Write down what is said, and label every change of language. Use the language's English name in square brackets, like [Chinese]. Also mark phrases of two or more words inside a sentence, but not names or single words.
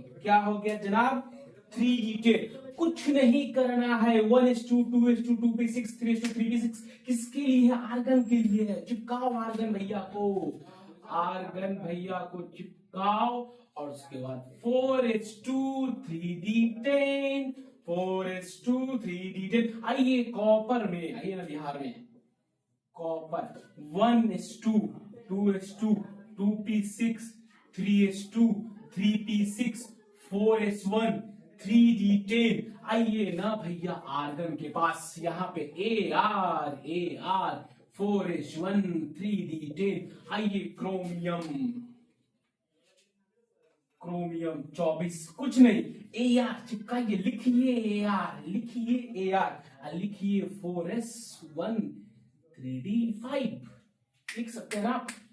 [Hindi] क्या हो गया जनाब 3d10। कुछ नहीं करना है, 1s2 2s2 2p6 3s2 3p6 किसके लिए, आर्गन के लिए है। चिपकाओ आर्गन भैया को, आर्गन भैया को चिपकाओ, और उसके बाद 4s2 3d10 4s2 3d10। आइए कॉपर में, आइए ना बिहार में, कॉपर 1s2 2s2 2p6 3s2 3p6 4s1 3d10। आइए ना भैया आर्गन के पास, यहाँ पे AR 4s1 3d10। आइए क्रोमियम 24 कुछ नहीं, AR चिपकाइए, लिखिए AR लिखिए 4s1 3d5 लिख सकते हैं आप।